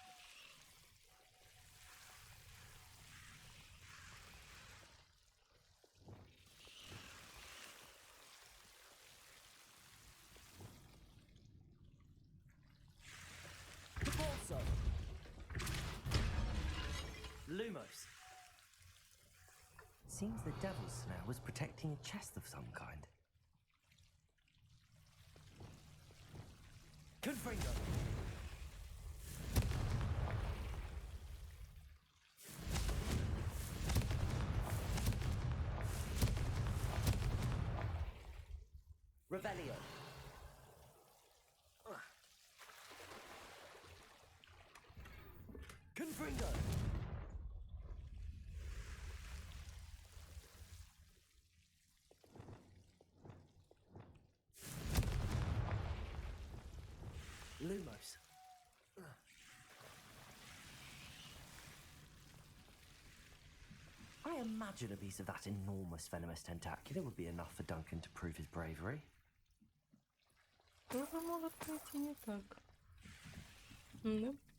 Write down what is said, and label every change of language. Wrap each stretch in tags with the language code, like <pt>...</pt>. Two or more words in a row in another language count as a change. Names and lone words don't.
<en>Cabalso. Lumos. Seems the Devil's Snare was protecting a chest of some kind. Confringo. Revelio. Confringo. Lumos. I imagine a piece of that enormous venomous tentacular would be enough for Duncan to prove his bravery.</en> <ru>Что может пойти не так? Да?</ru>